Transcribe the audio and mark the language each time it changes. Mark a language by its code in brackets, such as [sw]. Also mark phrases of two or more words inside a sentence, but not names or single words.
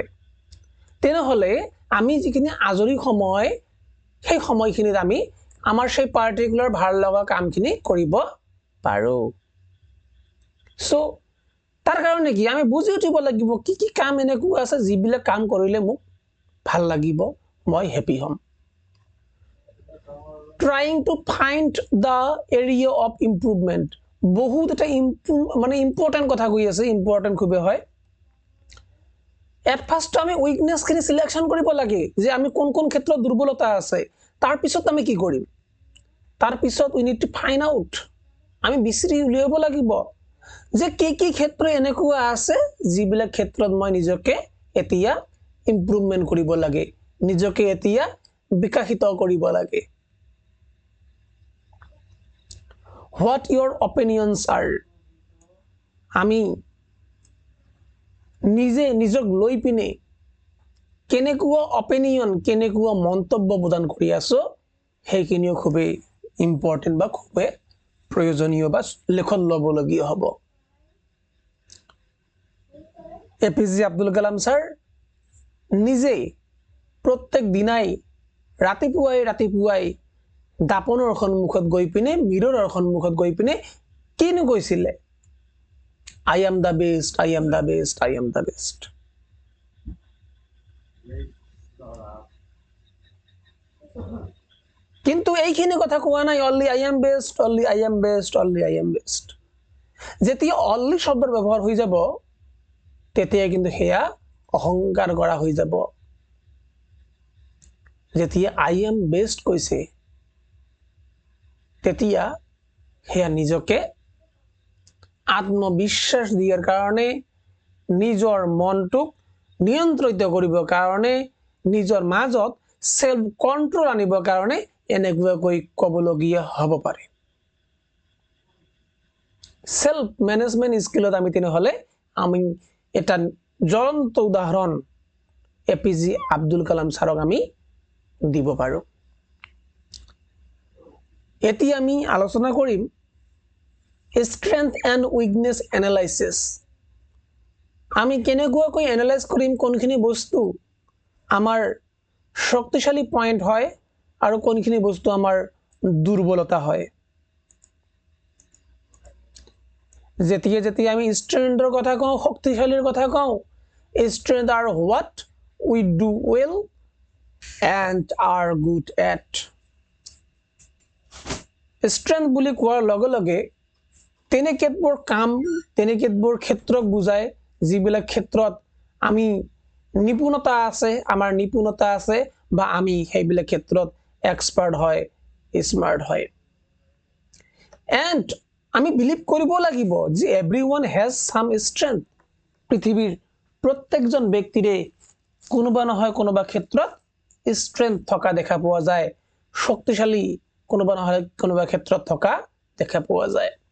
[as] তেনেহলে আমি যিখিনি আজৰি সময় সেই সময়খিনিত আমি আমাৰ সেই পাৰ্টিকুলাৰ ভাল লগা কামখিনি কৰিব পাৰো সো তাৰ কাৰণে কি আমি বুজি উঠিব লাগিব কি কাম এনেকুৱা আছে যিবিলাক কাম কৰিলে মোক ভাল লাগিব মই হ্যাপি হম [en] trying to find the area of improvement [as] বহুত এটা মানে ইম্পৰ্টেন্ট কথা কৈ আছে ইম্পৰ্টেন্ট খুবে হয় [en] at first [as] আমি উইকনেস খিনি সিলেকশন কৰিব লাগে যে আমি কোন কোন ক্ষেত্ৰত দুৰ্বলতা আছে তাৰ পিছত আমি কি কৰিম তাৰ পিছত [en] we need to find out [as] আমি বিচাৰি উলিয়াব লাগিব যে কি ক্ষেত্ৰ এনেকুৱা আছে যিবিলাক ক্ষেত্ৰত মই নিজকে এতিয়া ইমপ্ৰুভমেন্ট কৰিব লাগে নিজকে এতিয়া বিকশিত কৰিব লাগে [en] what your opinions are [as] আমি নিজক লৈ পিনে কেনেকুৱা অপিনিয়ন কেনেকুৱা মন্তব্য প্ৰদান কৰি আছো সেইখিনিও খুবেই ইম্পৰ্টেন্ট বা খুবেই প্ৰয়োজনীয় বা লেখন ল'বলগীয়া হ'ব এপিজে আব্দুল কালাম স্যাৰ নিজে প্ৰত্যেক দিনাই ৰাতিপুৱাই দাপনৰ সন্মুখত গৈ পিনে মিৰৰৰ সন্মুখত গৈ পিনে কিনো কৈছিলে [en] I am the best I am the best I am the best [as] কিন্তু এইখিনি কথা কোৱা নাই [en] only I am best only I am best only I am best [as] যেতিয়া only শব্দৰ ব্যৱহাৰ হৈ যাব তেতিয়া কিন্তু হেয়া অহংকাৰ কৰা হৈ যাব যেতিয়া [en] I am best [as] কৈছে তেতিয়া হেয়া নিজকে আত্মবিশ্বাস দিয়াৰ কাৰণে নিজৰ মনটোক নিয়ন্ত্ৰিত কৰিবৰ কাৰণে নিজৰ মাজত [en] self control [as] আনিবৰ কাৰণে এনেকুৱাকৈ ক'বলগীয়া হ'ব পাৰে [en] self management skill [as] আমি তেনেহলে আমি এটা জ্বলন্ত উদাহৰণ এপিজে আব্দুল কালাম স্যাৰক আমি দিব পাৰো এতিয়া আমি আলোচনা কৰিম [en] strength and weakness analysis [as] আমি কেনেকুৱাকৈ এনালাইজ কৰিম কোনখিনি বস্তু আমাৰ শক্তিশালী পয়েন্ট হয় আৰু কোনখিনি বস্তু আমাৰ দুৰ্বলতা হয় যেতিয়া আমি strengthৰ কথা কওঁ শক্তিশালীৰ কথা কওঁ [en] strength are what we do well and are good at [as] strength বুলি কোৱাৰ লগে লগে তেনেকেতবোৰ কাম তেনেকেতবোৰ ক্ষেত্ৰক বুজায় যিবিলাক ক্ষেত্ৰত আমি নিপুণতা আছে আমাৰ নিপুণতা আছে বা আমি সেইবিলাক ক্ষেত্ৰত এক্সপাৰ্ট হয় স্মাৰ্ট হয় and আমি বিলিভ কৰিব লাগিব যে [en] everyone has some strength [as] পৃথিৱীৰ প্ৰত্যেকজন ব্যক্তিৰে কোনোবা নহয় কোনোবা ক্ষেত্ৰত strength থকা দেখা পোৱা যায় শক্তিশালী কোনোবা নহয় কোনোবা ক্ষেত্ৰত থকা দেখা পোৱা যায়